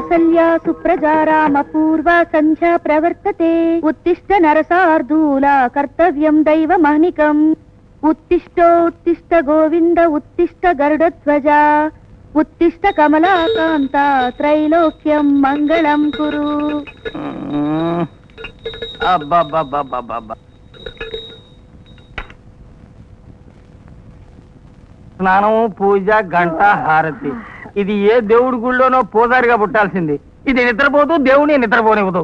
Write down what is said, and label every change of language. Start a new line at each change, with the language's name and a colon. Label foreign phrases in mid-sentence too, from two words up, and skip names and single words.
Sanskrit: कौसल्या सुप्रजा राम पूर्वा संध्या प्रवर्तते उत्तिष्ठ नरसार्दूला कर्तव्यं दैवमानिकम् उत्तिष्ठ गोविंद उत्तिष्ठ गरुडध्वजा उत्तिष्ठ कमलाकांता त्रैलोक्यं मंगलम कुरु।
Telugu: స్నానం పూజ గంట హారతి ఇది ఏ దేవుడి గుళ్ళోనో పూజారిగా పుట్టాల్సింది. ఇది నిద్రపోతూ దేవుని నిద్రపోనివ్వదు.